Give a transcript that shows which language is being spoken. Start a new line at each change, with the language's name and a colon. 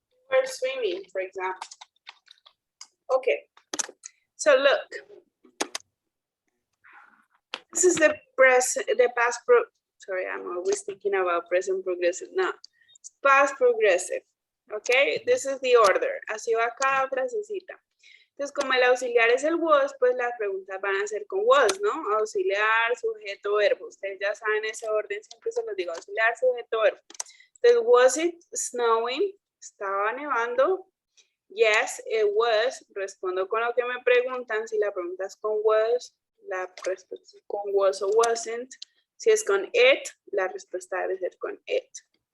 English: We're swimming, for example. Okay. So look. This is the past sorry, I'm always thinking about present progressive. No, it's past progressive. Okay, this is the order.
Spanish: Así va cada frasecita. Entonces, como el auxiliar es el was, pues las preguntas van a ser con was, ¿no? Auxiliar, sujeto, verbo. Ustedes ya saben ese orden, siempre se los digo, auxiliar, sujeto, verbo.
English: Entonces, was it snowing?
Spanish: ¿Estaba nevando?
English: Yes, it was.
Spanish: Respondo con lo que me preguntan. Si la pregunta es con was, la respuesta es con was o wasn't. Si es con it, la respuesta debe ser con it.